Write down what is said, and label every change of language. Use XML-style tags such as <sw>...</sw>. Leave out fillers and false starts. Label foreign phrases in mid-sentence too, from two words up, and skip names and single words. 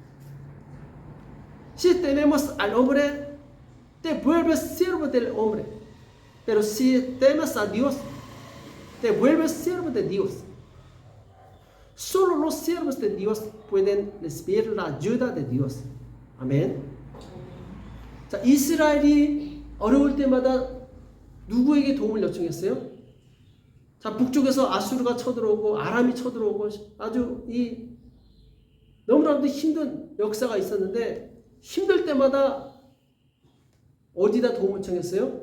<es>Si tememos al hombre, te vuelves siervo del hombre. Pero si temes a Dios, te vuelves siervo de Dios. Solo los siervos de Dios pueden recibir la ayuda de Dios.</es> <ko>아멘. 자, 이스라엘이 어려울 때마다 누구에게 도움을 요청했어요? 자, 북쪽에서 아수르가 쳐들어오고 아람이 쳐들어오고 아주 너무나도 힘든 역사가 있었는데 힘들 때마다 어디다 도움을 청했어요?</ko>